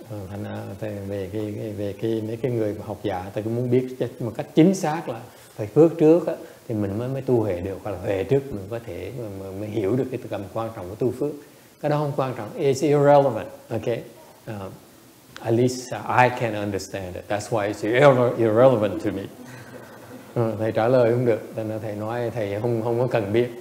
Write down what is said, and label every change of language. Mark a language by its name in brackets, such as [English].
[Vietnamese] Thành ra về mấy cái người học giả ta cũng muốn biết một cách chính xác là phải phước trước á, thì mình mới tu huệ được, hoặc là huệ trước mình có thể mới hiểu được cái tầm quan trọng của tu phước. Cái đó không quan trọng, [English] it's irrelevant. Okay. At least I can understand it. That's why it's irrelevant to me. [Vietnamese] Thầy trả lời không được, nên thầy nói thầy không có cần biết.